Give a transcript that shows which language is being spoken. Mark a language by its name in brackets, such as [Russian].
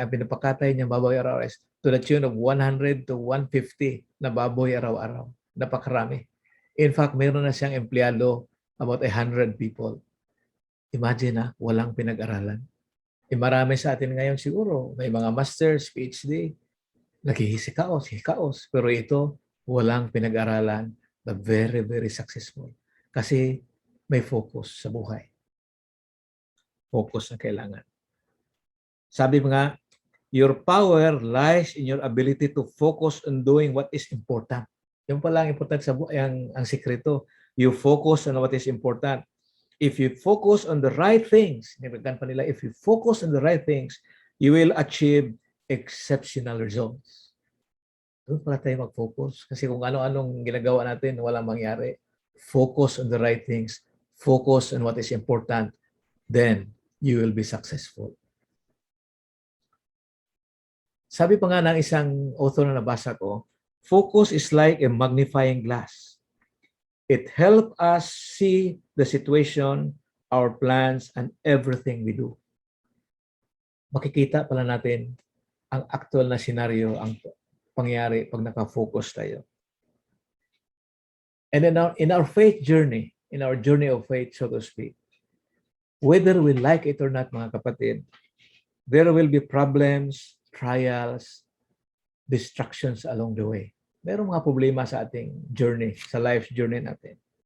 [Filipino] Ang pinapakatay niyang baboy araw-araw [English] is to the tune of 100 to 150 [Filipino] na baboy araw-araw. Napakarami. In fact, mayroon na siyang empleyado about 100 people. Imagine na, walang pinag-aralan. Marami sa atin ngayon siguro, may mga masters, PhD, hikaos. Pero ito, walang pinag-aralan, [English] but very, very successful. [Filipino] Kasi may focus sa buhay. Focus na kailangan. Sabi nga, [English] your power lies in your ability to focus on doing what is important. [Filipino] Yung pala ang important sa buhay, ang sikreto. [English] You focus on what is important. If you focus on the right things, if you focus on the right things, you will achieve exceptional results. [Filipino] Doon pala tayo mag-focus. Kasi kung ano-anong ginagawa natin, walang mangyari. [English] Focus on the right things. Focus on what is important. Then, you will be successful. [Filipino] Sabi pa nga ng isang author na nabasa ko, [English] focus is like a magnifying glass. It helps us see the situation, our plans, and everything we do. [Filipino] Makikita pala natin ang actual na senaryo, ang pangyayari pag naka-focus tayo. [English] And in our faith journey, in our journey of faith, so to speak, whether we like it or not, [Filipino] mga kapatid, [English] there will be problems, trials, distractions along the way. [Filipino] Merong mga problema sa ating journey, sa life journey natin.